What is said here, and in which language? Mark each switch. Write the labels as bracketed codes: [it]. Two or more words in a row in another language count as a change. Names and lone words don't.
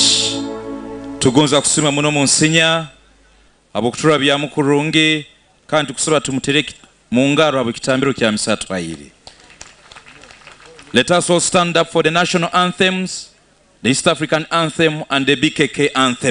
[nyo] Tugonza kusima muno monsinya abokutura byamukurungi kandi kusaba tumutereke mu ngaro abokitambiro kya misatu ayiri. [en] Let us all stand up for the national anthems, the East African anthem and the BKK anthem.